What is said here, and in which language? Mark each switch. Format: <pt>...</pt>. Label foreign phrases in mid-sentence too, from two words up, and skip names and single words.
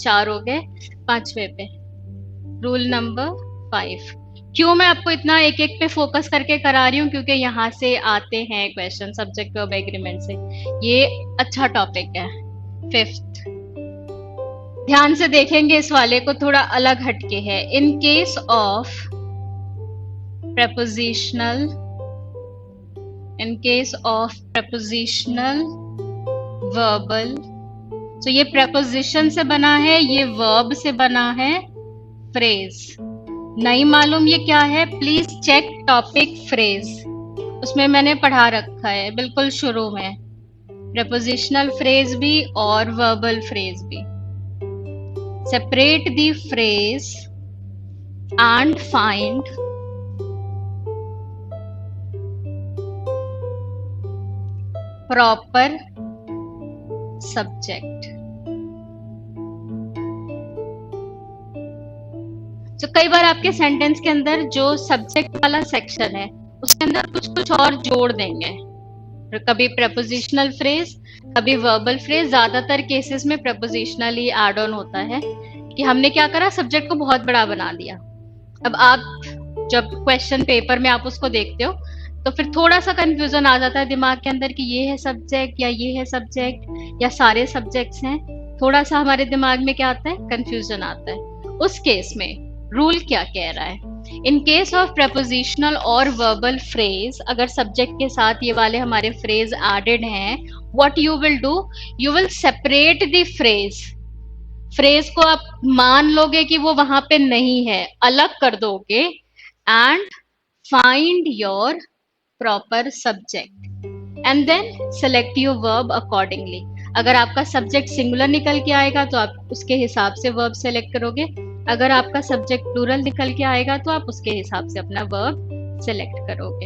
<hi>4 हो गए। 5वें पे</hi> <en>rule number</en> <hi>5। क्यों मैं आपको इतना एक एक पे फोकस करके करा रही हूँ, क्योंकि यहाँ से आते हैं</hi> <en>question subject verb agreement</en> <hi>से। ये अच्छा टॉपिक है। 5th, ध्यान से देखेंगे इस वाले को, थोड़ा अलग हटके है।</hi> <en>in case of prepositional, in case of prepositional verbal,</en> <hi>तो ये preposition से बना है, ये verb से बना है, phrase नहीं मालूम ये क्या है,</hi> <en>please check topic phrase,</en> <hi>उसमें मैंने पढ़ा रखा है बिल्कुल शुरू में,</hi> <en>prepositional phrase</en> <hi>भी और</hi> <en>verbal phrase भी। separate the phrase and find proper subject।</en> <hi>तो कई बार आपके सेंटेंस के अंदर जो सब्जेक्ट वाला सेक्शन है उसके अंदर कुछ कुछ और जोड़ देंगे, कभी</hi> <en>prepositional phrase,</en> <hi>कभी</hi> <en>verbal phrase।</en> <hi>ज्यादातर केसेस में prepositional ही</hi> <en>add on</en> <hi>होता है कि हमने क्या करा, सब्जेक्ट को बहुत बड़ा बना दिया। अब आप जब</hi> <en>question paper</en> <hi>में आप उसको देखते हो तो फिर थोड़ा सा कंफ्यूजन आ जाता है दिमाग के अंदर कि ये है सब्जेक्ट या ये है सब्जेक्ट या सारे सब्जेक्ट्स हैं। थोड़ा सा हमारे दिमाग में क्या आता है, कंफ्यूजन आता है। उस केस में रूल क्या कह रहा है,</hi> <en>in case of prepositional</en> <hi>और</hi> <en>verbal phrase,</en> <hi>अगर सब्जेक्ट के साथ ये वाले हमारे</hi> <en>phrase added</en> <hi>हैं,</hi> <en>what you will do, you will separate the phrase।</en> <hi>फ्रेज को आप मान लोगे कि वो वहां पे नहीं है, अलग कर दोगे,</hi> <en>and find your proper subject and then select your verb accordingly.</en> <hi>अगर आपका सब्जेक्ट सिंगुलर निकल के आएगा तो आप उसके हिसाब से वर्ब सेलेक्ट करोगे, अगर आपका सब्जेक्ट प्लूरल निकल के आएगा तो आप उसके हिसाब से अपना वर्ब सेलेक्ट करोगे।</hi>